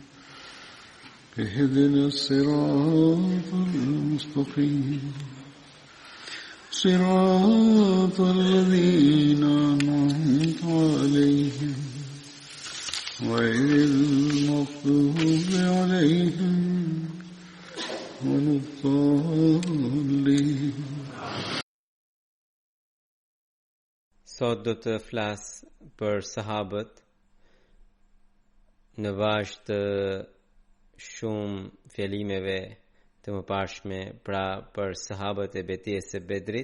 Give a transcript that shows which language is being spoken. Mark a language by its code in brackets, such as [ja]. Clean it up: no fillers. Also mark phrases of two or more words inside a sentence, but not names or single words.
[ar] اهدنا الصراط المستقيم صراط الذين أنعمت عليهم غير المغضوب عليهم ولا الضالين. [sq] Sot do të flas për sahabët në bazë të shumë fjalimeve të mëparshme, pra për sahabët e betejës së Bedrit.